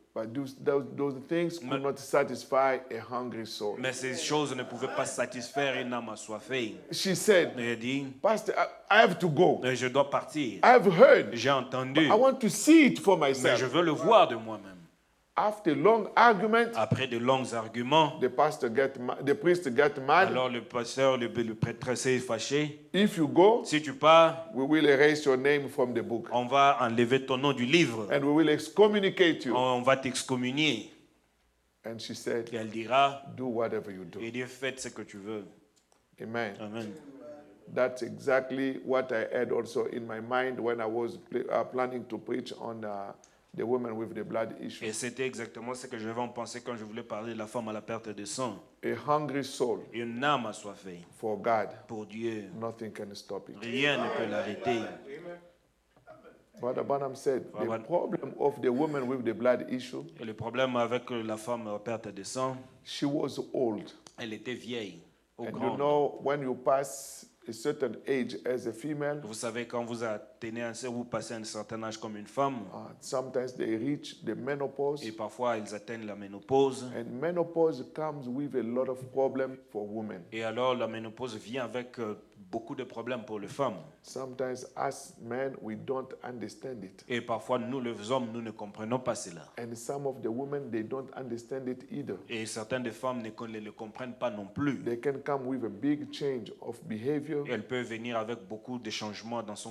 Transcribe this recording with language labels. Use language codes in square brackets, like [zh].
[en] But those things could not satisfy a hungry soul. [fr] Mais ces choses ne pouvaient pas satisfaire une âme assoiffée. [en] She said, [fr] Et elle dit, [en] Pastor, I have to go. [fr] je dois partir. [en] I've heard. [fr] J'ai entendu, [en] I want to see it for [fr] mais je [en] myself. [fr] veux le voir de moi-même. [en] After long argument, [fr] Après de longs arguments, [en] the priest got mad. [fr] alors le pasteur, le prêtre s'est fâché. [en] If you go, [fr] Si tu pars, [en] we will erase your name from the book. [fr] on va enlever ton nom du livre. [en] And we will excommunicate you. [fr] On va t'excommunier. [en] And she said, [fr] Et elle dira, [en] do whatever you do. [fr] et Dieu, faites ce que tu veux. [en] Amen. [fr] Amen. [en] That's exactly what I had also in my mind when I was planning to preach on the woman with the blood issue. [fr] Et c'était exactement ce que j'avais en pensée quand je voulais parler de la femme à la perte de sang. [en] A hungry soul [fr] Une âme assoiffée [en] for God, [fr] pour Dieu. [en] nothing can stop it. [fr] Rien ne peut l'arrêter. [en] Brother Branham said the Brother- problem of the woman with the blood issue, [fr] Et le problème avec la femme à la perte de sang, [en] she was old. [fr] elle était vieille, au [en] And you [fr] grand. [en] know, when you pass a certain age as a female, [fr] Vous savez, quand vous vous passez un certain âge comme une femme, [en] sometimes they reach the menopause. [fr] et parfois ils atteignent la ménopause. [en] And menopause comes with a lot of problems for women. [fr] Et alors la ménopause vient avec beaucoup de problèmes pour les femmes. [en] Sometimes as men, we don't understand it. [fr] Et parfois nous les hommes, nous ne comprenons pas cela. [en] And some of the women, they don't understand it either. [fr] Et certaines des femmes ne le comprennent pas non plus. [en] They can come with a big change of behavior [fr] Elle peut venir avec beaucoup de changements dans son